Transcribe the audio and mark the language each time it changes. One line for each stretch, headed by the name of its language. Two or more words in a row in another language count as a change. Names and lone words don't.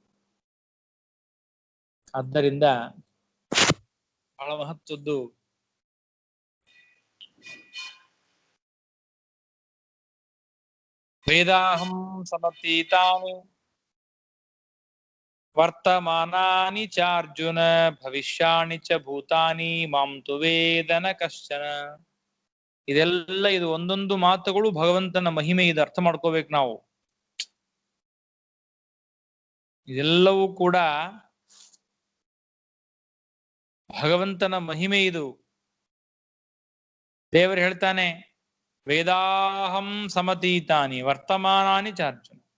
Kannada: ಆದ್ದರಿಂದ ಬಹಳ ಮಹತ್ವದ್ದು
Sanskrit: ವೇದಾಹಂ ಸಮತೀತಾನಿ ವರ್ತಮಾನಾನಿ ಚ ಅರ್ಜುನ ಭವಿಷ್ಯಾಣಿ ಚ ಭೂತಾನಿ ಮಾಂ ತು ವೇದ ನ ಕಶ್ಚನ.
Kannada: ಇದೆಲ್ಲ ಇದು ಒಂದೊಂದು ಮಾತುಗಳು ಭಗವಂತನ ಮಹಿಮೆ. ಇದು ಅರ್ಥ ಮಾಡ್ಕೋಬೇಕು ನಾವು. ಇದೆಲ್ಲವೂ ಕೂಡ ಭಗವಂತನ ಮಹಿಮೆ. ಇದು ದೇವರು ಹೇಳ್ತಾನೆ,
Sanskrit: ವೇದಾಹಂ ಸಮತೀತಾನಿ ವರ್ತಮಾನಾನಿ ಚ ಅರ್ಜುನ.